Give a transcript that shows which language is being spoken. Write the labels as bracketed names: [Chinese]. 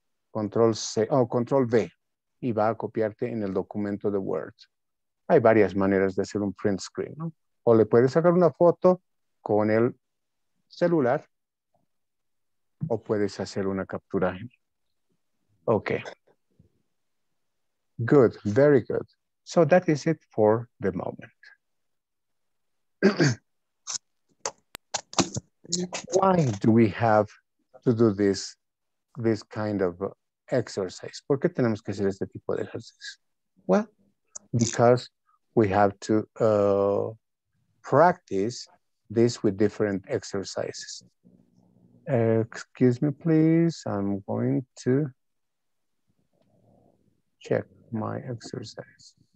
[Spanish] Control C, Control V, y va a copiarte en el documento de Word. Hay varias maneras de hacer un print screen, ¿no? O le puedes sacar una foto con el celular, o puedes hacer una captura. [English] Okay. Good, very good. So that is it for the moment. Why do we have to do this kind of exercise? [Spanish] ¿Por qué tenemos que hacer este tipo de ejercicio? [English] Well, because we have to practice this with different exercises. Excuse me, please. I'm going to check my exercise.